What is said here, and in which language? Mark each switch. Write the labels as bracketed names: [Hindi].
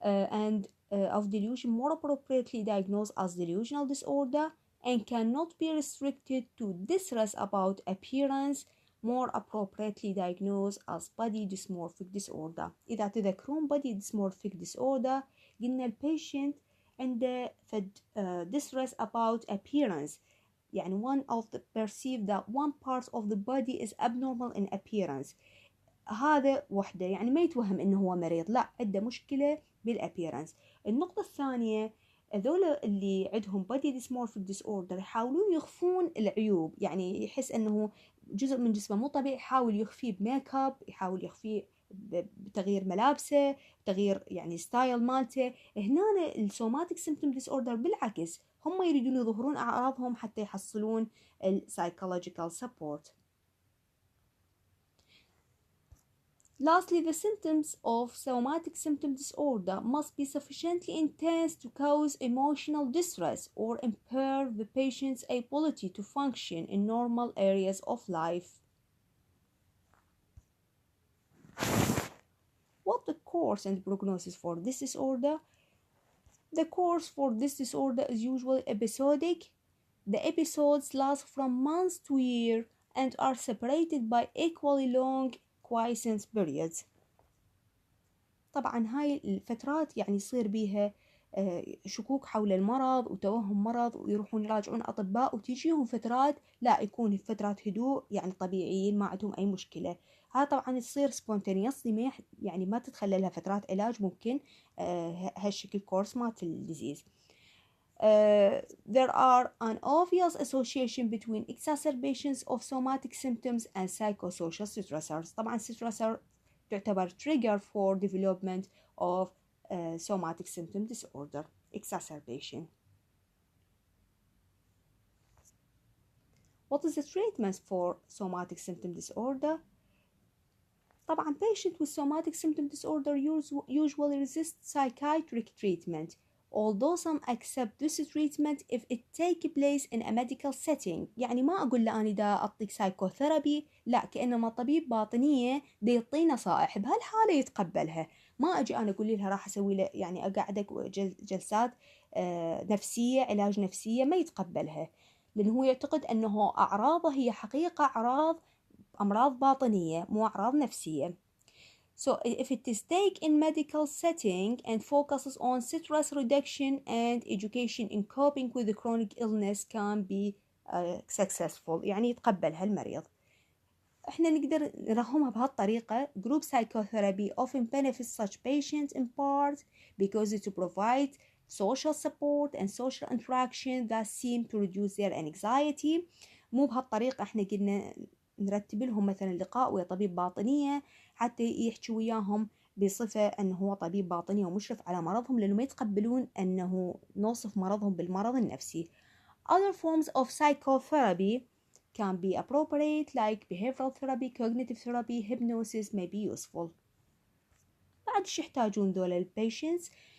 [English] And of delusion more appropriately diagnosed as delusional disorder and cannot be restricted to distress about appearance more appropriately diagnosed as body dysmorphic disorder. [Arabic] إذا تذكرون [English] body dysmorphic disorder [Arabic] قلنا البيشنت عنده [English] distress about appearance، يعني one of the perceive that one part of the body is abnormal in appearance. [Arabic] هذا وحده يعني ما يتوهم انه هو مريض، لا عنده مشكلة بالappearance. النقطة الثانية هذول اللي عندهم body dysmorphic disorder يحاولون يخفون العيوب، يعني يحس انه جزء من جسمه مو طبيعي يحاول يخفيه بميك اب، يحاول يخفيه بتغيير ملابسه، تغيير يعني ستايل مالته. هنا السوماتيك سيمبتوم ديس اوردر بالعكس هم يريدون يظهرون اعراضهم حتى يحصلون السايكولوجيكال سبورت. [English] Lastly, the symptoms of somatic symptom disorder must be sufficiently intense to cause emotional distress or impair the patient's ability to function in normal areas of life. What the course and prognosis for this disorder? The course for this disorder is usually episodic. The episodes last from months to years and are separated by equally long quiescence periods. [Arabic] طبعا هاي الفترات يعني يصير بيها شكوك حول المرض وتوهم مرض ويروحون يراجعون أطباء، وتجيهم فترات لا يكون فترات هدوء يعني طبيعيين ما عندهم أي مشكلة. هذا طبعا تصير spontaneously يعني ما تتخلى لها فترات علاج ممكن هالشكل كورس مالت الديزيز. [English] There are an obvious association between exacerbations of somatic symptoms and psychosocial stressors. [Arabic] طبعا [English] stressor تعتبر trigger for development of somatic symptom disorder exacerbation. What is the treatment for somatic symptom disorder? طبعا patient with somatic symptom disorder usually resist psychiatric treatment, although some accept this treatment if it take place in a medical setting. [Arabic] يعني ما أقول له أنا دا أعطيك سايكوثيرابي، لا كأنما طبيب باطنية دا يعطي نصائح بهالحالة يتقبلها. ما أجي أنا أقول لها راح أسوي له يعني أقعدك جلسات نفسية علاج نفسية، ما يتقبلها لأنه هو يعتقد أنه أعراضه هي حقيقة أمراض باطنية مو أعراض نفسية. [English] So if it is taken in medical setting and focuses on stress reduction and education in coping with the chronic illness can be successful، [Arabic] يعني يتقبلها المريض. احنا نقدر نرهمها بهالطريقة. [English] Group psychotherapy often benefits such patients in part because it provides social support and social interaction that seem to reduce their anxiety. [Arabic] مو بهالطريقة احنا قلنا نرتب لهم مثلا لقاء ويا طبيب باطنية حتى يحكي وياهم بصفة أنه هو طبيب باطني ومشرف على مرضهم، لأنه ما يتقبلون أنه نوصف مرضهم بالمرض النفسي. [English] Other forms of psychotherapy can be appropriate, like behavioral therapy, cognitive therapy, hypnosis may be useful. [Arabic] بعد شو يحتاجون دول patients?